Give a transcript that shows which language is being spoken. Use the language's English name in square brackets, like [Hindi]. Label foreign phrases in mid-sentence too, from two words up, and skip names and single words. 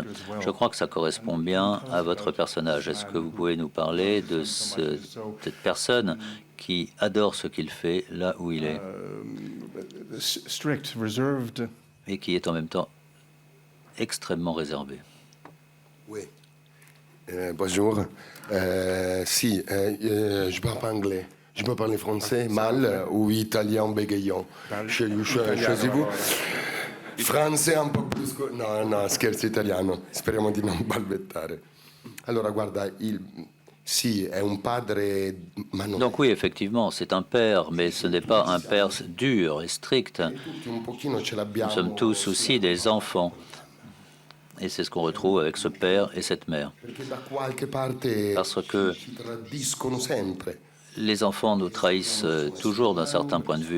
[French] Je crois que ça correspond bien à votre personnage. Est-ce que vous pouvez nous parler de cette personne qui adore ce qu'il fait là où il est et qui est en même temps extrêmement réservé? Oui. Bonjour. Si, je parle pas anglais. Je peux parler français mal ou italien bégayant. Choisissez-vous. [Italian] Français un po' più no, scherzo, italiano. Speriamo di non balbettare. Allora, guarda, sì, è un padre, ma non. [French] Donc oui, effectivement, c'est un père, mais ce n'est pas un père dur et strict. Nous sommes tous aussi des enfants. Et c'est ce qu'on retrouve avec ce père et cette mère. Parce que les enfants nous trahissent toujours d'un certain point de vue.